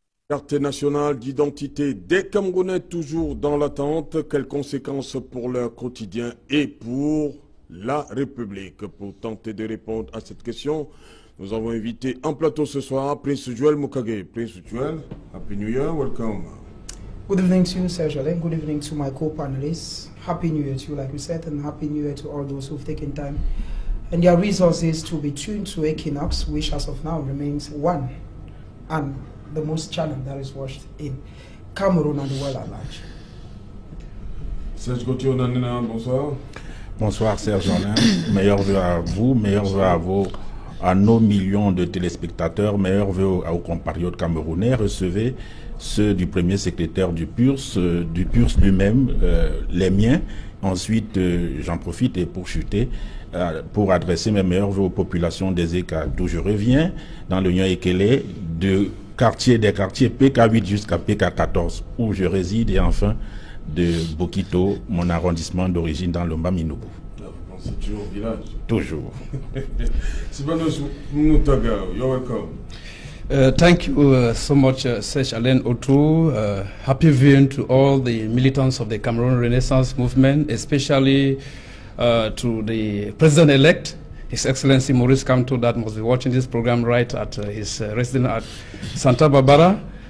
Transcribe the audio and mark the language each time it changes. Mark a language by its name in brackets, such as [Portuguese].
[French] Carte nationale d'identité des Camerounais toujours dans l'attente. Quelles conséquences pour leur quotidien et pour la République? Pour tenter de répondre à cette question, nous avons invité en plateau ce soir Prince Joel Mokage. [English] Prince Joel, Happy New Year, welcome. Good evening to you, Serge Alain. Good evening to my co-panelists. Happy New Year to you, like you said, and Happy New Year to all those who've taken time and their resources to be tuned to Equinox, which as of now remains one and the most channel that is watched in Cameroon and the world at large. [French] Serge Gauthier Onanina, bonsoir. Bonsoir Serge Alain, meilleurs vœux à vous, meilleurs vœux à nos millions de téléspectateurs, meilleurs vœux aux compatriotes camerounais. Recevez ceux du premier secrétaire du PURS lui-même, les miens. Ensuite, j'en profite et pour chuter, pour adresser mes meilleurs vœux aux populations des ECA, d'où je reviens, dans le Nyon Ekele, des quartiers PK8 jusqu'à PK14, où je réside, et enfin de Bokito, mon arrondissement d'origine dans le Mbaminobo. C'est toujours au village. Toujours. [English] Sibanos Moutaga, you're welcome. Thank you so much, Serge Alain Otrou. Happy viewing to all the militants of the Cameroon Renaissance Movement, especially to the President-elect, His Excellency Maurice Kamto, that must be watching this program right at his residence at Santa Barbara.